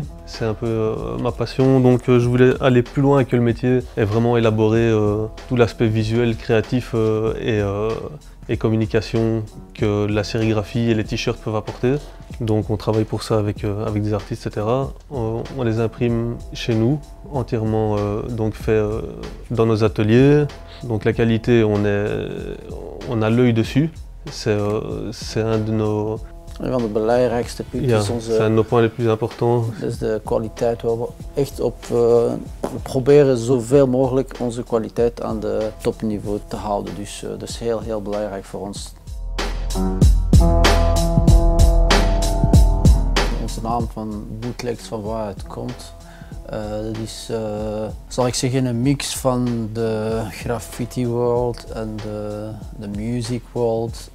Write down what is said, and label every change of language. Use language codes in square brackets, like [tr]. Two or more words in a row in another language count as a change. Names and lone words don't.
[fr] C'est un peu ma passion, donc je voulais aller plus loin que le métier et vraiment élaborer tout l'aspect visuel, créatif et communication que la sérigraphie et les t-shirts peuvent apporter. Donc on travaille pour ça avec des artistes, etc. On les imprime chez nous, entièrement donc fait dans nos ateliers. Donc la qualité, on a l'œil dessus. C'est un de nos... [nl] Een van de belangrijkste punten Ja, is onze... zijn de [fr] points les plus importants. [nl] Dat is de kwaliteit waar we echt op... we proberen zoveel mogelijk onze kwaliteit aan de topniveau te houden. Dus dat is heel belangrijk voor ons. Onze naam van Bootlegs, van waar het komt, dat is, zal ik zeggen, een mix van de [en] graffiti world [nl] en de [en] music world.